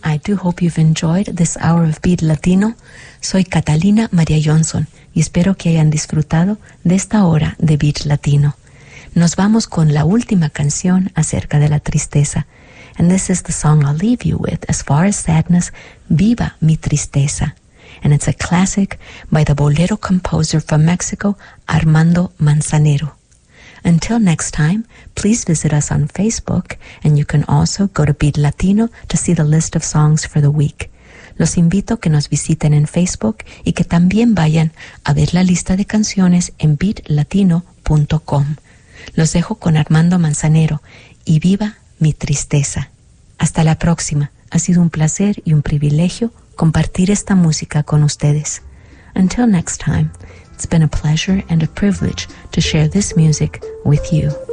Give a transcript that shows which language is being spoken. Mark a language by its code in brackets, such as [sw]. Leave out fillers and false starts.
[en] I do hope you've enjoyed this hour of Beat Latino. [es] Soy Catalina Maria Johnson y espero que hayan disfrutado de esta hora de Beat Latino. Nos vamos con la última canción acerca de la tristeza. [en] And this is the song I'll leave you with as far as sadness, Viva Mi Tristeza. And it's a classic by the bolero composer from Mexico, Armando Manzanero. Until next time, please visit us on Facebook, and you can also go to Beat Latino to see the list of songs for the week. [es] Los invito a que nos visiten en Facebook y que también vayan a ver la lista de canciones en beatlatino.com. Los dejo con Armando Manzanero y Viva Mi Tristeza. Hasta la próxima. Ha sido un placer y un privilegio compartir esta música con ustedes. [en] Until next time, it's been a pleasure and a privilege to share this music with you.